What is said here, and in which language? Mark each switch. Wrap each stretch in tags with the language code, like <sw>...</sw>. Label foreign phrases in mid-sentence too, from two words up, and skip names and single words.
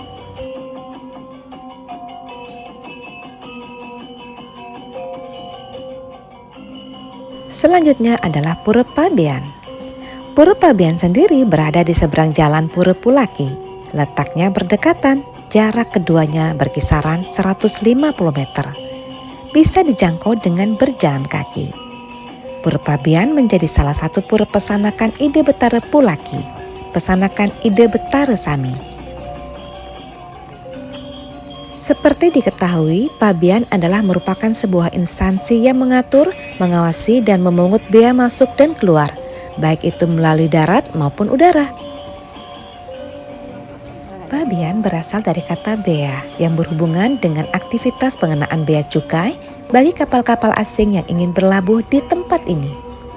<id>Selanjutnya adalah Pura Pabean. Pura Pabean sendiri berada di seberang jalan Pura Pulaki. Letaknya berdekatan, jarak keduanya berkisaran 150 meter. Bisa dijangkau dengan berjalan kaki. Pura Pabean menjadi salah satu pura</id> <ban>pesanakan ide Betara Pulaki, pesanakan ide Betara Sami.</ban> <id>Seperti diketahui, Pabean adalah merupakan sebuah instansi yang mengatur, mengawasi, dan memungut bea masuk dan keluar, baik itu melalui darat maupun udara. Pabean berasal dari kata bea yang berhubungan dengan aktivitas pengenaan bea cukai bagi kapal-kapal asing yang ingin berlabuh di tempat ini.</id>